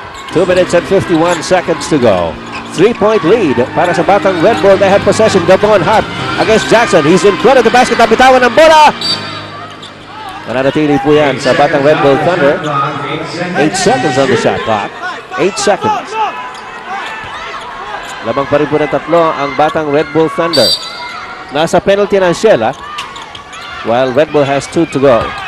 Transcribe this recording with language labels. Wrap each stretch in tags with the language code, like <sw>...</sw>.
<en>2 minutes and 51 seconds to go. 3-point lead</en> <tl>para sa</tl> <en>Batang Red Bull. They have possession. Devon Harp against Jackson. He's in front of the basket.</en> <tl>Nabitawan ng bola. Mananatili po yan sa Batang Red Bull Thunder.</tl> <en>8 seconds on the shot clock. 8 seconds.</en> <tl>Lamang pa rin po ng tatlo ang Batang Red Bull Thunder. Nasa penalty ng Shell,</tl> <en>while Red Bull has 2 to go.</en>